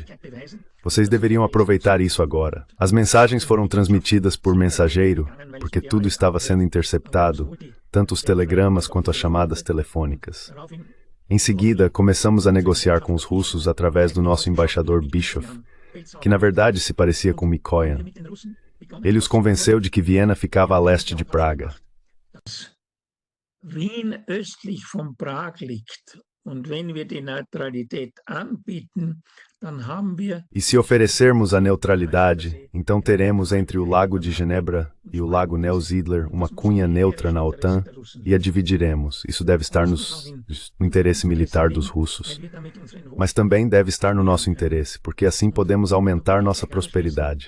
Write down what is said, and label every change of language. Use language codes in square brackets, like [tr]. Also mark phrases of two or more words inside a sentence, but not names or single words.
[pt] Vocês deveriam aproveitar isso agora. As mensagens foram transmitidas por mensageiro, porque tudo estava sendo interceptado, tanto os telegramas quanto as chamadas telefônicas. Em seguida, começamos a negociar com os russos através do nosso embaixador Bischoff, que na verdade se parecia com Mikoyan. Ele os convenceu de que Viena ficava a leste de Praga. [de] Wien östlich von Prag liegt und wenn wir die Neutralität anbieten, dann haben wir [pt] E se oferecermos a neutralidade, então teremos entre o Lago de Genebra e o Lago Neusiedler uma cunha neutra na OTAN e a dividiremos. Isso deve estar no interesse militar dos russos. Mas também deve estar no nosso interesse, porque assim podemos aumentar nossa prosperidade.